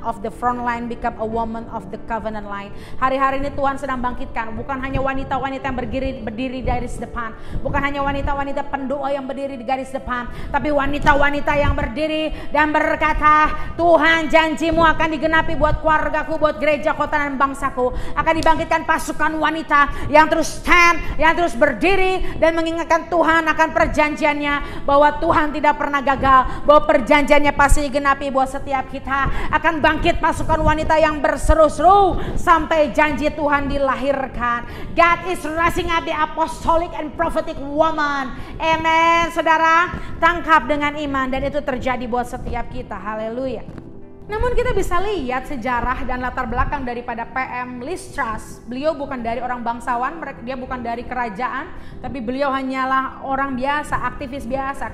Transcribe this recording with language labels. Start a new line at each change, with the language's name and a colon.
English: of the front line become a woman of the covenant line.
Indonesian: Hari-hari ini Tuhan sedang bangkitkan bukan hanya wanita-wanita yang berdiri di garis depan, bukan hanya wanita-wanita pendoa yang berdiri di garis depan, tapi wanita-wanita yang berdiri dan berkata, Tuhan, janjimu akan digenapi buat keluargaku, buat gereja, kota dan bangsaku. Akan dibangkitkan pasukan wanita yang terus stand, yang terus berdiri dan mengingatkan Tuhan akan perjanjiannya, bahwa Tuhan tidak pernah gagal, bahwa perjanjiannya pasti digenapi buat setiap kita. Akan bangkit pasukan wanita yang berseru-seru sampai janji Tuhan dilahirkan.
English: God is raising up the apostolic and prophetic woman. Amen.
Indonesian: Saudara, tangkap dengan iman dan itu terjadi buat setiap kita. Haleluya. Namun kita bisa lihat sejarah dan latar belakang daripada PM Liz Truss. Beliau bukan dari orang bangsawan, dia bukan dari kerajaan, tapi beliau hanyalah orang biasa, aktivis biasa.